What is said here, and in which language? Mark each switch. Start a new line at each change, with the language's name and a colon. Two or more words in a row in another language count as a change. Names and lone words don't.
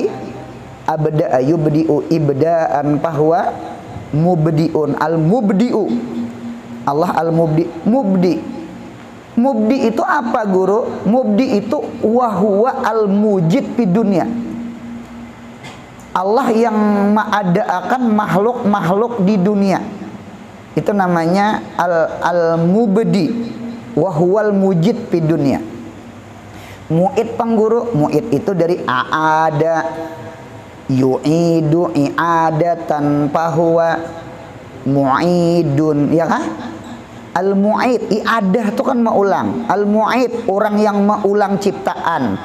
Arabic: أبدأ يبدئ إبداء فهو مبدئ، المبدئ، الله المبدئ.
Indonesian: Mubdi itu apa guru? Mubdi itu
Arabic: وهو الموجد
Indonesian: di dunia. Allah yang mengadakan makhluk-makhluk di dunia.
Arabic: Itu namanya المبدئ وهو الموجد في الدنيا.
Banjar: Mu'id pengguru, mu'id itu dari
Arabic: أعاد، يعيد إعادة فهو معيد,
Banjar: ya kah?
Indonesian: Al-mu'id, i'adah itu kan mengulang. Al-mu'id orang yang mengulang ciptaan.